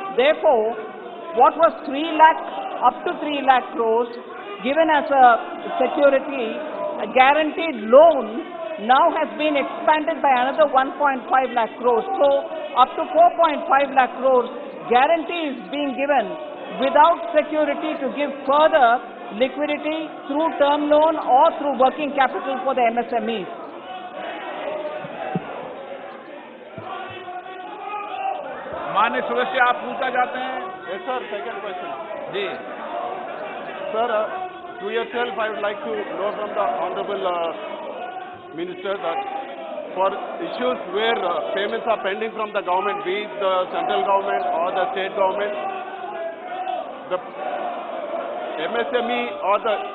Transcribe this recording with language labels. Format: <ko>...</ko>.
<en>Therefore, what was 3 lakh, up to 3 lakh crores given as a security, a guaranteed loan, now has been expanded by another 1.5 lakh crores. So, up to 4.5 lakh crores guarantee is being given without security to give further liquidity through term loan or through working capital for the MSMEs.</en> <hi>माननीय सदस्य, आप पूछना चाहते हैं?</hi> <en>Yes, sir. Second question. जी Sir, to yourself, I would like to know from the Honorable Minister that for issues where payments are pending from the government, be it the central government or the state government, the MSME or the</en>